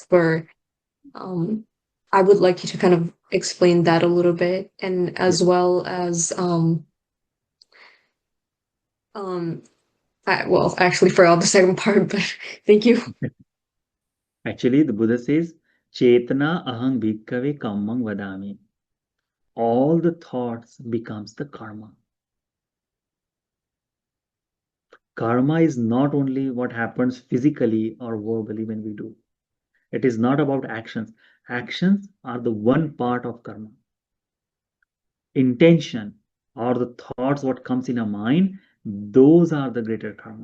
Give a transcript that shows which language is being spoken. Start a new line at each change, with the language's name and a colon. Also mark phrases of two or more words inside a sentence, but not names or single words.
English: Or, um, I would like you to kind of explain that a little bit, and Yeah. as well as, um, well, I actually forgot the second part, but thank you. Actually, the Buddha says,
Pali: Chetana aham bhikkhave kammang vadami.
English: All the thoughts becomes the karma. Karma is not only what happens physically or verbally when we do. It is not about actions. Actions are the one part of karma. Intention or the thoughts what comes in our mind, those are the greater karma.